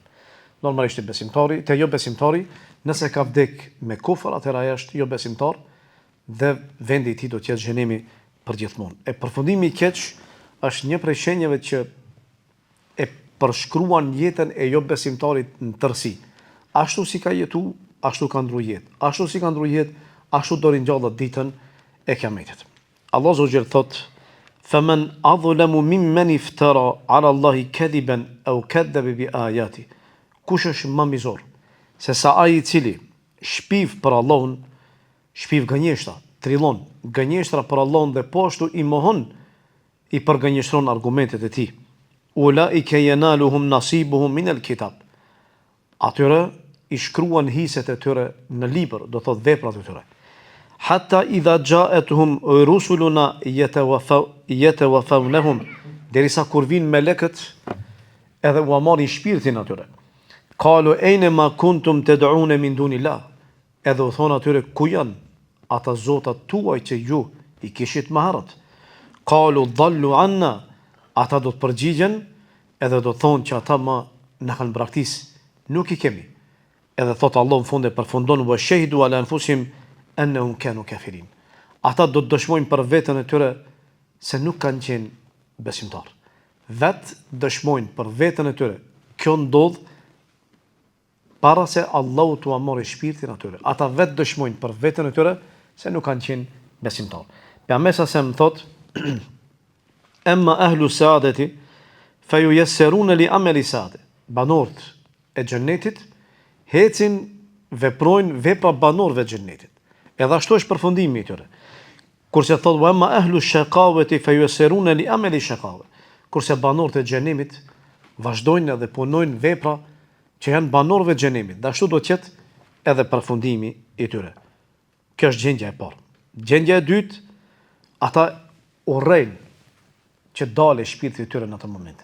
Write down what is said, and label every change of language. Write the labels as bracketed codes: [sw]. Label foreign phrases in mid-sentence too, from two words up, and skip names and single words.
[sq] Normalisht te jo besimtari, nëse ka vdek me kufër, atëherë ai është jo besimtar dhe vendi i tij do të jetë xhenemi përgjithmonë. E përfundimi i keq është një prej shenjave që e përshkruan jetën e jo besimtarit në tërësi. Ashtu si ka jetu, ashtu ka ndruar jetë. Ashtu si ka ndruar jetë, ashtu do rinjallet ditën e kiametit. Allah Azza thot: [ar] "فمن أظلم ممن افترى على الله كذبا أو كذب بآيات." [sq] Kush është më mizor se sa ai i cili shpiv për Allahun, shpiv gënjeshtra, trillon gënjeshtra për Allahun dhe po ashtu i mohon, i përgënjeshtron argumentet e tij. [ar] أولئك ينالهم نصيبهم من الكتاب. [sq] Atyre i shkruan hiset e tyre në libër, do thot veprat e tyre. [ar] حتى إذا جاءتهم رسلنا يتوفونهم, [sq] derisa kur vin melekët edhe u marrin shpirtin atyre. [ar] قالوا أين ما كنتم تدعون من دون الله. [sq] Edhe u thon atyre ku janë ata zotat tuaj që ju i kishit më herët. [ar] قالوا ضلوا عنا, [sq] ata do të përgjigjen edhe do të thonë që ata na kanë braktis, nuk i kemi. Edhe thot Allah në fund e përfundon [ar] وشهدوا على أنفسهم أنهم كانوا كافرين. [sq] Ata do të dëshmojnë për veten e tyre se nuk kanë qenë besimtar. Vet dëshmojnë për veten e tyre. Kjo ndodh para se Allahu t'u marrë shpirtin atyre. Ata vet dëshmojnë për veten e tyre se nuk kanë qenë besimtar. Pejgamberi sa më thot: [ar] "أما أهل السعادة فييسرون لعمل السعادة." [sq] Banorët e xhennetit hecin, veprojnë vepra banorëve të xhennetit. Edhe ashtu është përfundimi i tyre. Kurse thot: [ar] "وأما أهل الشقاوة فييسرون لعمل الشقاوة." [sq] Kurse banorët e xhenemit vazhdojnë edhe punojnë vepra që janë banorëve të xhenemit. Dhe ashtu do të jetë edhe përfundimi i tyre. Kjo është gjendja e parë. Gjendja e dytë, ata urrejnë që dalë shpirti i tyre në atë moment.